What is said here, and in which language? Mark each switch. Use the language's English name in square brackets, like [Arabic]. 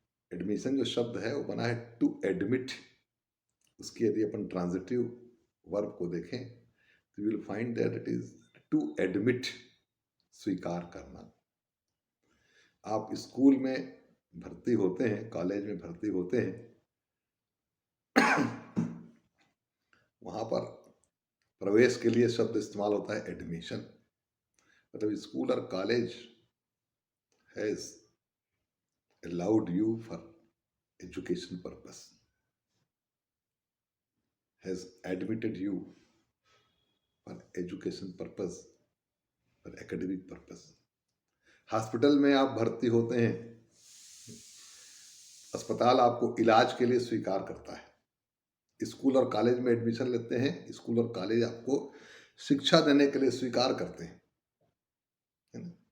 [Hindi] Admission जो शब्द है वो बना है टू एडमिट। उसकी यदि अपन ट्रांजिटिव वर्ब को देखें तो [English] you will find that it is to admit, [Hindi] स्वीकार करना। आप स्कूल में भर्ती होते हैं, कॉलेज में भर्ती होते हैं, वहां पर प्रवेश के लिए शब्द इस्तेमाल होता है एडमिशन। मतलब स्कूल और college [English] Has allowed you for education purpose, has admitted you for education purpose, for academic purpose। [Hindi] Hospital में आप भर्ती होते हैं, अस्पताल आपको इलाज के लिए स्वीकार करता है, स्कूल और कॉलेज में एडमिशन लेते हैं, स्कूल और कॉलेज आपको शिक्षा देने के लिए स्वीकार करते हैं, है ना?